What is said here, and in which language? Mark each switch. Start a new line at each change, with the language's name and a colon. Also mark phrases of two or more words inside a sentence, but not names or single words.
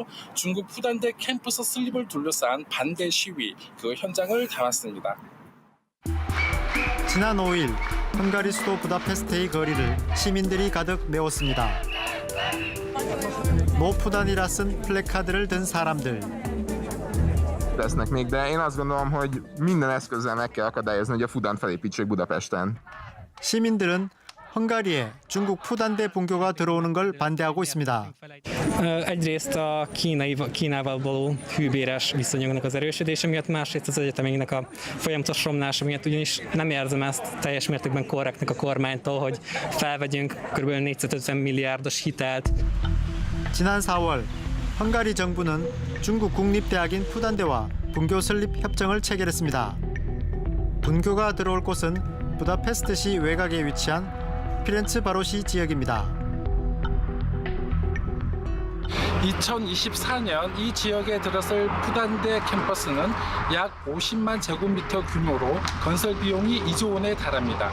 Korean: 중국 푸단대 캠퍼스 슬립을 둘러싼 반대 시위, 그 현장을 담았습니다. 지난 5일 헝가리 수도 부다페스트의 거리를 시민들이 가득 메웠습니다. 노 푸단이라 쓴 플래카드를 든 사람들.
Hungarian: Lesznek még, de én azt gondolom, hogy minden eszközzel meg kell akadályozni, hogy a Fudant felépítsék Budapesten.
Korean: 시민들은 헝가리에 중국 푸단대 본교가 들어오는 걸 반대하고 있습니다.
Hungarian: Egyrészt a Kínával való hűbéres viszonyoknak az erősödése miatt, másrészt az egyetemeinknek a folyamatos romlása miatt, ugyanis nem érzem ezt teljes mértékben korrektnek a kormánytól, hogy felvegyünk kb. 450 milliárdos hitelt.
Korean: 지난 4월 헝가리 정부는 중국 국립대학인 푸단대와 분교 설립 협정을 체결했습니다. 분교가 들어올 곳은 부다페스트시 외곽에 위치한 피렌츠 바로시 지역입니다. 2024년 이 지역에 들어설 푸단대 캠퍼스는 약 50만 제곱미터 규모로 건설 비용이 2조 원에 달합니다.